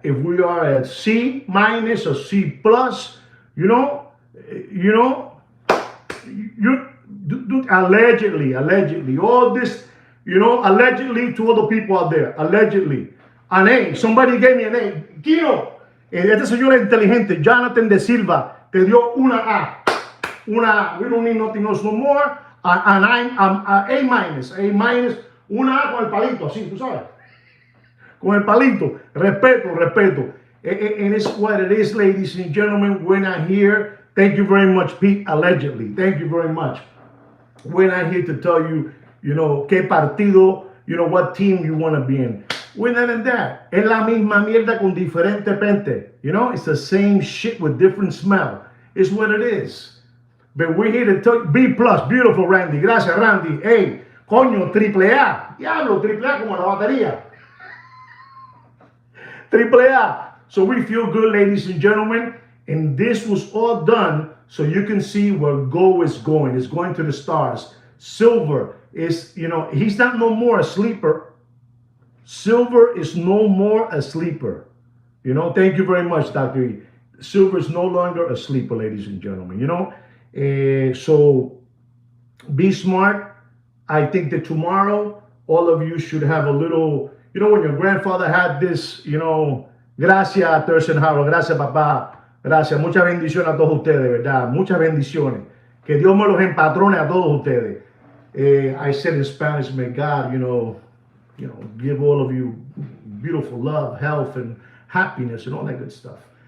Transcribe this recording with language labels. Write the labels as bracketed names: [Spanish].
[English] If we are at C minus or C plus, allegedly, all this, allegedly to other people out there, allegedly. An A, somebody gave me an A. [Spanish] Kino, este señor es inteligente, Jonathan de Silva, te dio una A. Una A. [English] We don't need nothing else no more. A minus, [Spanish] una A con el palito, así, tú sabes. Con el palito. Respeto. [English] And it's what it is, ladies and gentlemen. We're not here. Thank you very much, Pete, allegedly. Thank you very much. We're not here to tell you, [Spanish] qué partido, [English] what team you want to be in. We're not in that. [Spanish] Es la misma mierda con diferente pente. [English] It's the same shit with different smell. It's what it is. But we're here to tell you, B+, beautiful, Randy. [Spanish] Gracias, Randy. Hey, coño, AAA. Diablo, AAA como la batería. [English] AAA. So we feel good, ladies and gentlemen. And this was all done so you can see where gold is going. It's going to the stars. Silver is, he's not no more a sleeper. Silver is no more a sleeper. Thank you very much, Dr. E. Silver is no longer a sleeper, ladies and gentlemen. So be smart. I think that tomorrow, all of you should have a little, when your grandfather had this, [Spanish] gracias, Tersenhauer, gracias, papá, gracias, muchas bendiciones a todos ustedes, ¿verdad? Muchas bendiciones. Que Dios me los empatrone a todos ustedes. [English] I said in Spanish, may God, give all of you beautiful love, health, and happiness, and all that good stuff.